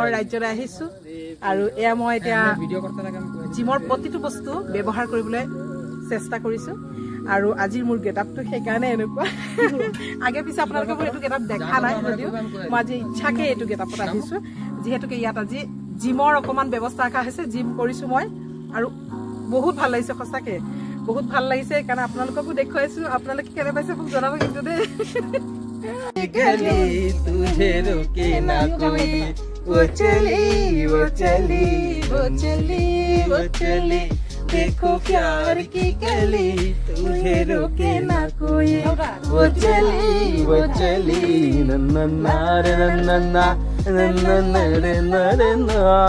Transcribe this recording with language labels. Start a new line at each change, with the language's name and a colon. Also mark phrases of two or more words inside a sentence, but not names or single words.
Assamese: ৰাজ্যলৈ আহিছোঁ আৰু এয়া মই এতিয়া জিমৰ প্ৰতিটো বস্তু ব্যৱহাৰ কৰিবলৈ চেষ্টা কৰিছোঁ আৰু আজিৰ মোৰ গেটআপটো সেইকাৰণে এনেকুৱা আগে পিছে আপোনালোকে মোৰ এইটো গেটআপ দেখা নাই যদিও মই আজি ইচ্ছাকে এইটো গেটআপত আহিছোঁ যিহেতুকে ইয়াত আজি জিমৰ অকণমান ব্যৱস্থা ৰখা হৈছে জিম কৰিছোঁ মই আৰু বহুত ভাল লাগিছে সঁচাকে বহুত ভাল লাগিছে কাৰণ আপোনালোককো দেখুৱাইছোঁ আপোনালোকে কেনে পাইছে মোক জনাব কিন্তু দেই
Hindi: तुझे रोके ना कोई वो चली वो चली वो चली वो चली देखो प्यार की गली तुझे रोके ना कोई वो चली नन्ना नन्ना नन्ना नन्ना